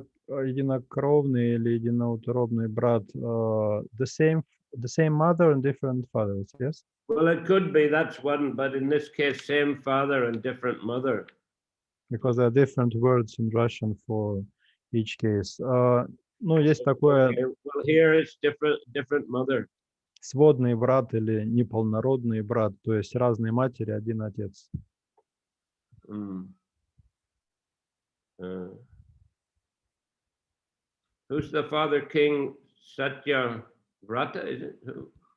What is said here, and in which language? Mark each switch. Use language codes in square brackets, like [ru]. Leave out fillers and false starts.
[ru] Единокровный или единоутробный брат. [en] The same mother and different fathers, yes? Well, it could be, that's one, but in this case, same father and different mother. Because there are different words in Russian for each case. [ru] Ну, есть такое. [en] Okay. Well, here it's different mother. [ru] сводный брат или неполнородный брат, то есть разные матери, один отец. Mm. [en] Who's the father king? Satyavrata, is it?